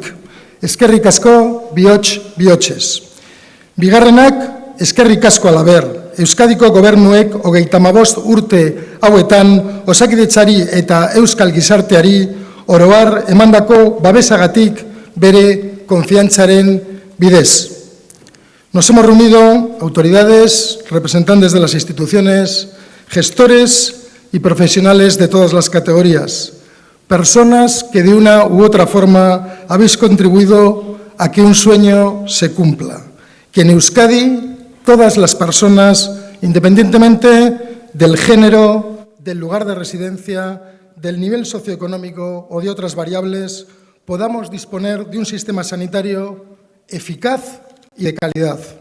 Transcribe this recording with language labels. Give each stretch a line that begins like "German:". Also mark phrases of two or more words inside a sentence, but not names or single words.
Basque: Eskerrik asko bihotz-bihotzez. Bigarrenak, eskerrik asko alaber. Euskadiko gobernuek 35 urte hauetan Osakidetzari eta euskal gizarteari oro har emandako babesagatik bere konfiantzaren bidez.
Spanish: Nos hemos reunido autoridades, representantes de las instituciones, gestores y profesionales de todas las categorías, personas que de una u otra forma habéis contribuido a que un sueño se cumpla, que en Euskadi todas las personas, independientemente del género, del lugar de residencia, del nivel socioeconómico o de otras variables, podamos disponer de un sistema sanitario eficaz y de calidad.